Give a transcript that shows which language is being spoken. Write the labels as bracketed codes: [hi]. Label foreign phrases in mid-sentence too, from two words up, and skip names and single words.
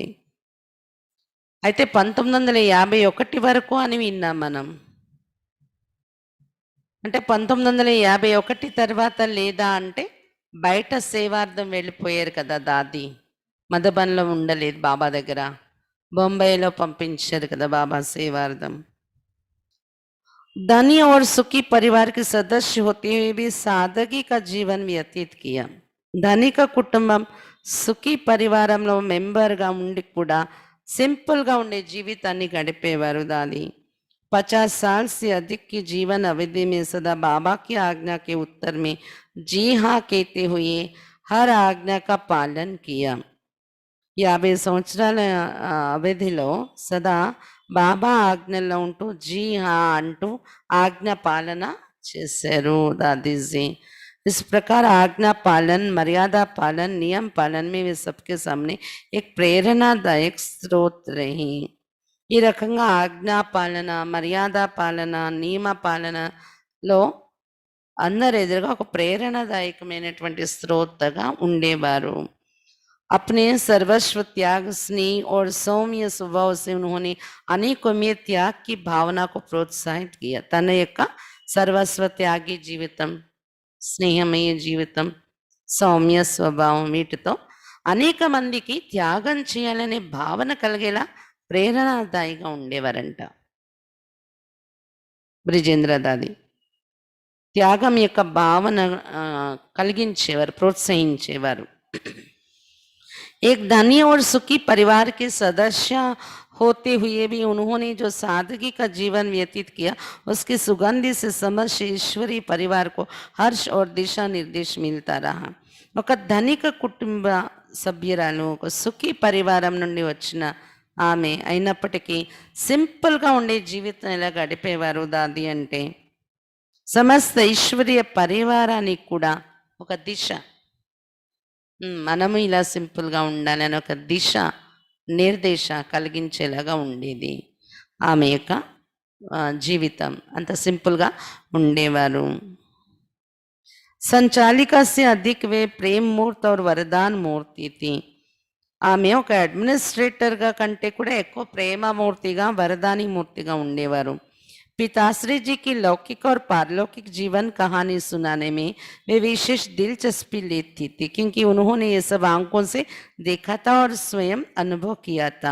[te] అయితే 1951 వరకు అని విన్నాం మనం, అంటే 1951 తర్వాత లేదా అంటే బయట సేవార్థం వెళ్ళిపోయారు కదా దాది, మధుబన్లో ఉండలేదు బాబా దగ్గర, బొంబాయిలో పంపించారు కదా బాబా సేవార్థం। [hi] धनी और सुखी परिवार के सदस्य होते हुए भी सादगी का जीवन व्यतीत किया। [te] ధనిక కుటుంబం సుఖీ పరివారంలో మెంబర్గా ఉండి కూడా సింపుల్గా ఉండే జీవితాన్ని గడిపేవారు దాది। [hi] 50 साल से अधिक की जीवन अवधि में सदा बाबा की आज्ञा के उत्तर में जी हाँ कहते हुए हर आज्ञा का पालन किया। [te] 50 సంవత్సరాల అవధిలో సదా బాబా ఆజ్ఞల్లో ఉంటూ [hi] जी हाँ [te] అంటూ [hi] आज्ञा पालन [te] చేశారు दादी। [hi] इस प्रकार आज्ञा पालन, मर्यादा पालन, नियम पालन में वे सबके सामने एक प्रेरणादायक स्रोत रही। [te] ఈ రకంగా ఆజ్ఞా పాలన, మర్యాద పాలన, నియమ పాలనలో అందరి ఎదురుగా ఒక ప్రేరణాదాయకమైనటువంటి స్రోతగా ఉండేవారు। [hi] अपने सर्वस्व त्याग, स्नेह और सौम्य स्वभाव से उन्होंने अनेकों में त्याग की भावना को प्रोत्साहित किया। [te] తన యొక్క సర్వస్వ త్యాగి జీవితం, స్నేహమయ జీవితం, సౌమ్య స్వభావం వీటితో అనేక మందికి త్యాగం చేయాలనే భావన కలిగేలా ప్రేరణాదాయిగా ఉండేవారంట బ్రిజేంద్ర దాది। త్యాగం యొక్క భావన కలిగించేవారు, ప్రోత్సహించేవారు। [hi] एक धनी और सुखी परिवार के सदस्य होते हुए भी उन्होंने जो सादगी का जीवन व्यतीत किया उसकी सुगंधि से समस्त ईश्वरीय परिवार को हर्ष और दिशा निर्देश मिलता रहा। [te] ఒక ధనిక కుటుంబ సభ్యురాలు, ఒక సుఖీ పరివారం నుండి వచ్చిన ఆమె అయినప్పటికీ సింపుల్గా ఉండే జీవితం ఎలా గడిపేవారు దాది అంటే సమస్త ఈశ్వరీయ పరివారానికి కూడా ఒక దిశ, మనము ఇలా సింపుల్గా ఉండాలని ఒక దిశ నిర్దేశ కలిగించేలాగా ఉండేది ఆమె యొక్క జీవితం। అంత సింపుల్గా ఉండేవారు। [hi] संचालिका से अधिक वे प्रेम मूर्त और वरदान मूर्ति थी। [te] ఆమె ఒక అడ్మినిస్ట్రేటర్గా కంటే కూడా ఎక్కువ ప్రేమమూర్తిగా, వరదాని మూర్తిగా ఉండేవారు। [hi] पिताश्री जी की लौकिक और पारलौकिक जीवन कहानी सुनाने में वे विशेष दिलचस्पी लेती थी, क्योंकि उन्होंने ये सब आंखों से देखा था और स्वयं अनुभव किया था.